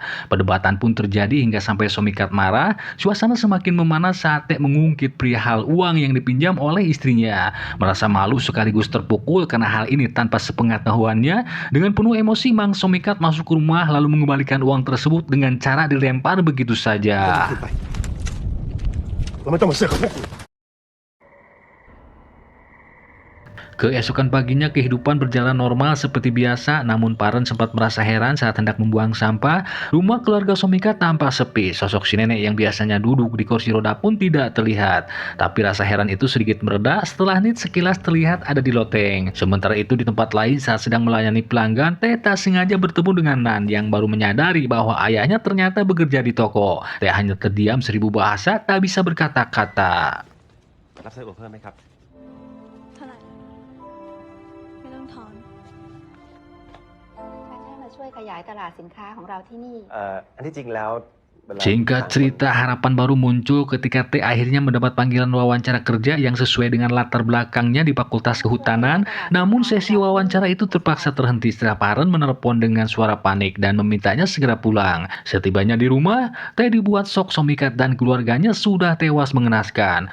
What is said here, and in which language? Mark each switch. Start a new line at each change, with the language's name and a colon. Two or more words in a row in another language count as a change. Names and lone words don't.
Indonesian: Perdebatan pun terjadi hingga sampai Somikat marah. Suasana semakin memanas saat T mengungkit perihal uang yang dipinjam oleh istrinya. Merasa malu sekaligus terpukul karena hal ini tanpa sepengetahuannya. Dengan penuh emosi, Mang Somikat masuk ke rumah lalu mengembalikan uang tersebut dengan cara dilempar begitu saja.
Thai: เราไม่ต้องมาเสือกกับพวกกู
Indonesian: Keesokan paginya kehidupan berjalan normal seperti biasa, namun Paren sempat merasa heran saat hendak membuang sampah. Rumah keluarga Somikat tampak sepi. Sosok si nenek yang biasanya duduk di kursi roda pun tidak terlihat. Tapi rasa heran itu sedikit mereda setelah Nit sekilas terlihat ada di loteng. Sementara itu di tempat lain saat sedang melayani pelanggan, T tak sengaja bertemu dengan Nan yang baru menyadari bahwa ayahnya ternyata bekerja di toko. T hanya terdiam 1000 bahasa, tak bisa berkata-kata.
Thai: รับไส้อั่วเพิ่มไหมครับ เท่าไหร่ ไม่ต้องถอน ถ้ามาช่วยขยายตลาดสินค้าของเราที่นี่ อันที่จริงแล้วเวลา
Indonesian: Singkat cerita, harapan baru muncul ketika T akhirnya mendapat panggilan wawancara kerja yang sesuai dengan latar belakangnya di Fakultas Kehutanan. Namun sesi wawancara itu terpaksa terhenti setelah Paren menelepon dengan suara panik dan memintanya segera pulang. Setibanya di rumah, T dibuat sok Somikat dan keluarganya sudah tewas mengenaskan.